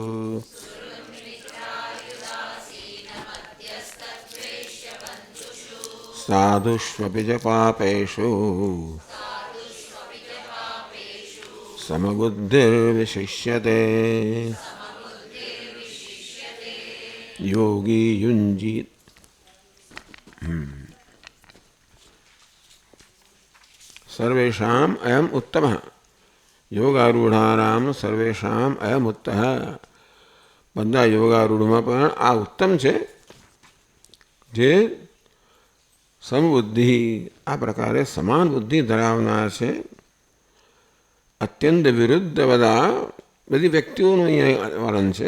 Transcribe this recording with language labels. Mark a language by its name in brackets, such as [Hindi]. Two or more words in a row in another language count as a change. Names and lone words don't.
[Sanskrit] साधुष्वपि च पापेषु समबुद्धिर्विशिष्यते। योगी युञ्जीत सर्वेषाम् अयम् उत्तमः। योगारूढानाम सर्वेषाम अयम उत्तः. [Gujarati] બધા યોગારૂઢમાં પણ આ ઉત્તમ છે જે સમબુદ્ધિ આ પ્રકારે સમાન બુદ્ધિ ધરાવનાર છે. અત્યંત વિરુદ્ધ બધી વ્યક્તિઓનું અહીંયા વર્ણન છે.